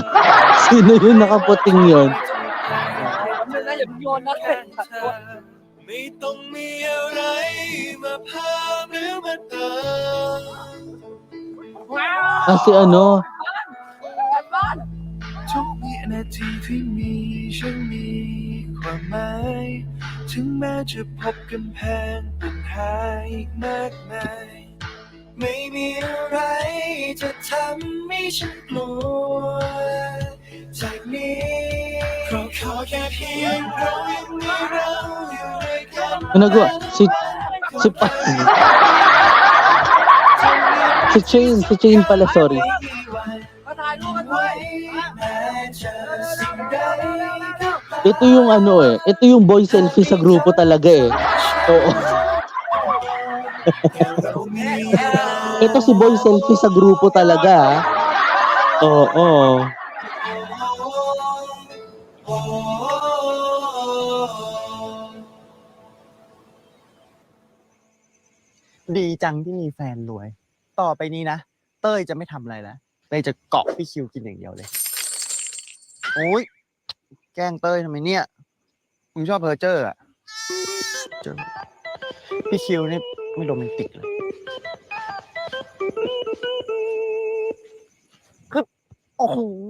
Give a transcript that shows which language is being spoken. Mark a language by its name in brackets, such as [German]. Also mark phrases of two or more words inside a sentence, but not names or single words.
[Filipino] Sino yun nakaputing yun? [Thai] อย่าโยนนะ ไม่ต้องมีอะไรมาพาหรือมาตาม [Filipino] Kasi ano, [Thai] ทุกวินาทีที่มีฉันมีความหมายถึงแม้จะพบกำแพงปัญหาอีกมากมายไม่มีอะไรจะทำให้ฉันกลัวจากนี้เพราะขอแค่เพียงเรายังมีเราอยู่ด้วยกัน [Filipino] ano nagawa? Si Chain pala, sorry. [Thai] มาถ่ายรูปกันด้วย [Filipino] Ito yung ano eh. Ito yung [English] boy selfie [Filipino] sa grupo talaga eh. Oo. Ito si [English] boy selfie [Filipino] sa grupo talaga. Oo. [Thai] ดีจังที่มีแฟนรวย ต่อไปนี้นะ เต้ยจะไม่ทำอะไรแล้วเต้ยจะเกาะพี่คิวกินอย่างเดียวเลย โอ้ยแกล้งเต้ยทำไมเนี่ยมึงชอบเพอเจอร์อ่ะเจอพี่คิวนี่ไม่โรแมนติกเลยคือโอ้โห